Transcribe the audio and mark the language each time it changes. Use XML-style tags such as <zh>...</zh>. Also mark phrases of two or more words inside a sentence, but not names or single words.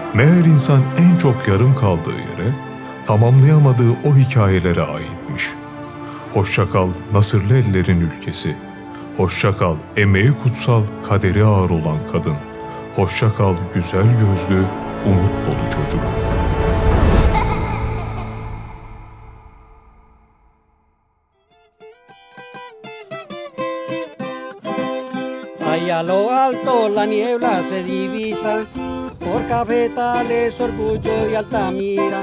<tr>Eğer insan en çok yarım kaldığı yere, tamamlayamadığı o hikayelere aitmiş. Hoşça kal Nasırlı ellerin ülkesi. Hoşça kal emeği kutsal, kaderi ağır olan kadın. Hoşça kal güzel gözlü, umut dolu çocuk.</tr> <es>Allá a lo alto la niebla se divisa, por cafetales, orgullo y Altamira.</es>